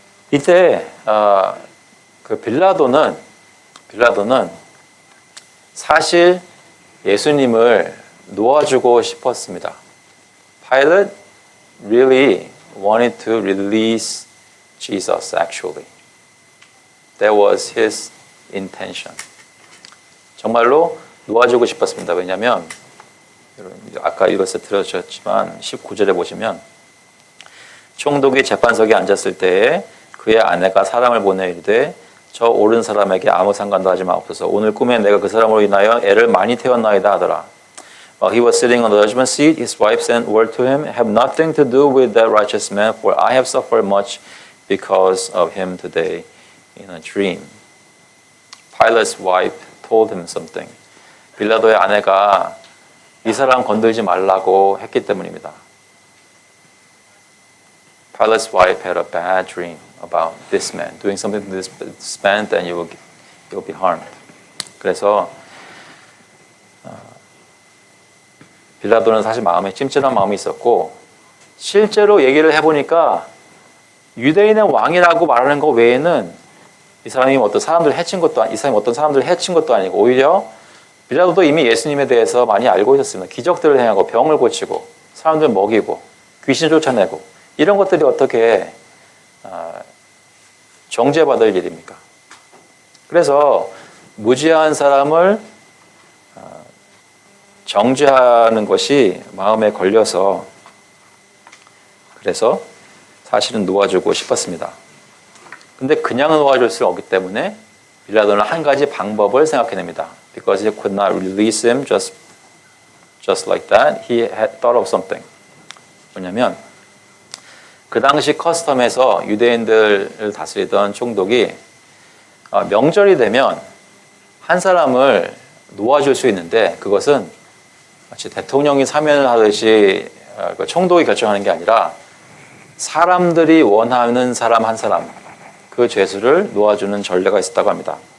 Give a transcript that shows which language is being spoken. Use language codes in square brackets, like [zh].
[ko] 이때 그 빌라도는 사실 예수님을 놓아주고 싶었습니다. [en] Pilate really wanted to release Jesus actually. That was his intention. [ko] 정말로 놓아주고 싶었습니다. 왜냐하면 아까 이것을 들으셨지만 19절에 보시면 총독이 재판석에 앉았을 때에 그의 아내가 사람을 보내 이르되 저 옳은 사람에게 아무 상관도 하지 마옵소서. 오늘 꿈에 내가 그 사람으로 인하여 애를 많이 태웠나이다 하더라. [en] While he was sitting on the judgment seat, his wife sent word to him, Have nothing to do with that righteous man, for I have suffered much because of him today in a dream. Pilate's wife told him something. [ko] 빌라도의 아내가 이 사람 건들지 말라고 했기 때문입니다. [en] Pilate's wife had a bad dream about this man. Doing something to this man, then you will be harmed. [ko] 그래서 빌라도는 사실 마음에 찜찜한 마음이 있었고 실제로 얘기를 해보니까 유대인의 왕이라고 말하는 것 외에는 이 사람이 어떤 사람들을 해친 것도 이 사람이 어떤 사람들을 해친 것도 아니고 오히려 빌라도도 이미 예수님에 대해서 많이 알고 있었습니다. 기적들을 행하고 병을 고치고 사람들 먹이고 귀신 쫓아내고 이런 것들이 어떻게 정죄받을 일입니까? 그래서 무지한 사람을 정죄하는 것이 마음에 걸려서 그래서 사실은 놓아주고 싶었습니다. 근데 그냥 놓아줄 수 없기 때문에 빌라도는 한 가지 방법을 생각해냅니다. [en] Because he could not release him just like that, he had thought of something. [ko] 뭐냐면 그 당시 커스텀에서 유대인들을 다스리던 총독이 명절이 되면 한 사람을 놓아줄 수 있는데 그것은 마치 대통령이 사면을 하듯이 총독이 결정하는 게 아니라 사람들이 원하는 사람 한 사람 그 죄수를 놓아주는 전례가 있었다고 합니다.